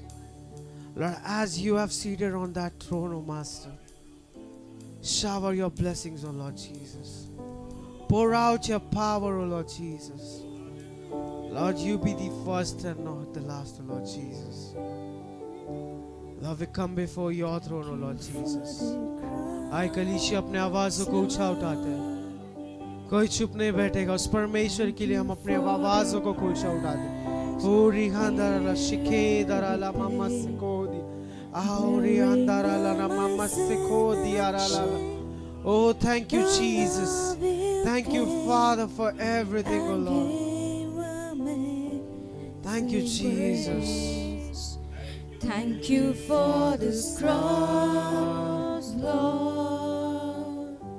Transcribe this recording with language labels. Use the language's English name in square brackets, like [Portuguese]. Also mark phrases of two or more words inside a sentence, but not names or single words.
[English] Lord, as you have seated on that throne, O Master, shower your blessings, O Lord Jesus. Pour out your power, O Lord Jesus. Lord, you be the first and not the last, O Lord Jesus. Lord, we come before your throne, O Lord Jesus. [Hindi] आए कलीसिया अपने आवाज़ों को ऊंचा उठाते हैं. कोई चुप नहीं बैठेगा. उस परमेश्वर के लिए हम अपने आवाज़ों को ऊंचा उठाते हैं. ओरी हंदरा शिखे दराला मामा सिकोदी. आओरी हंदरा ला मामा सिकोदी आराला. [English] Oh, thank you, Jesus. Thank you, Father, for everything, O Lord. Thank you, Jesus. Thank you for this cross, Lord.